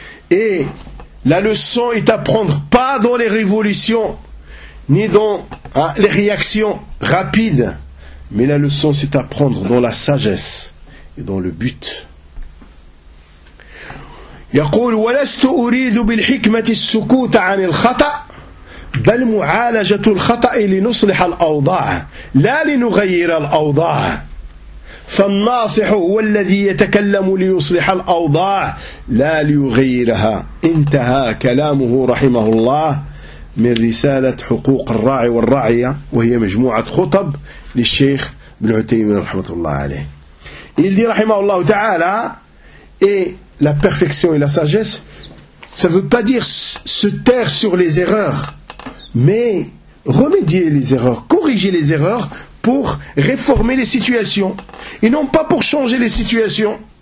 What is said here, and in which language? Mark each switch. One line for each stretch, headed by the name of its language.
French: Et la leçon est à prendre pas dans les révolutions, ni dans les réactions rapides, mais la leçon c'est à prendre dans la sagesse et dans le but.
Arabic: يقول ولست أريد بالحكمة السكوت عن الخطأ بل معالجة الخطأ لنصلح الأوضاع لا لنغير الأوضاع فالناصح هو الذي يتكلم ليصلح الأوضاع لا ليغيرها. انتهى كلامه رحمه الله من رسالة حقوق الراعي والرعية وهي مجموعة خطب للشيخ ابن عثيمين رحمة الله عليه.
French: Il dit
Arabic: رحمه الله تعالى
French: La perfection et la sagesse, ça ne veut pas dire se taire sur les erreurs, mais remédier les erreurs, corriger les erreurs pour réformer les situations, et non pas pour changer les situations.